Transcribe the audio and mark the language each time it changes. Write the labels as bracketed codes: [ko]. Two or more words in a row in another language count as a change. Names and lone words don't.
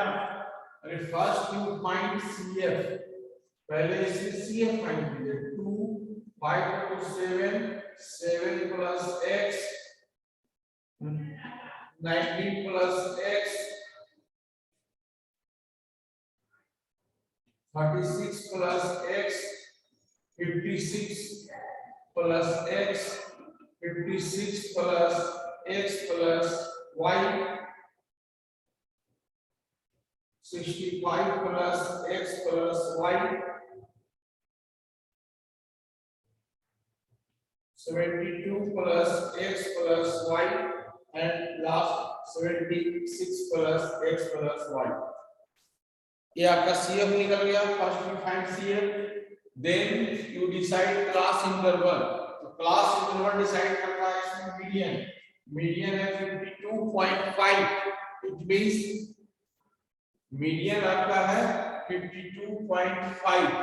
[hi] अरे [en] first you find CF, [hi] पहले इसे CF फाइंड कीजिए। [en] 2 5 to 7, 7 plus x, 19 plus x, 36 plus x, 56 plus x, 56 plus x plus y, 65 plus x plus y, 72 plus x plus y, and last 76 plus x plus y. [hi] ये आपका CF निकल गया। [en] First you find CF, then you decide class interval. [hi] तो [en] class interval decide [hi] करना है इसमें मीडियन। मीडियन है 52.5, [en] it means median [hi] आपका है 52.5।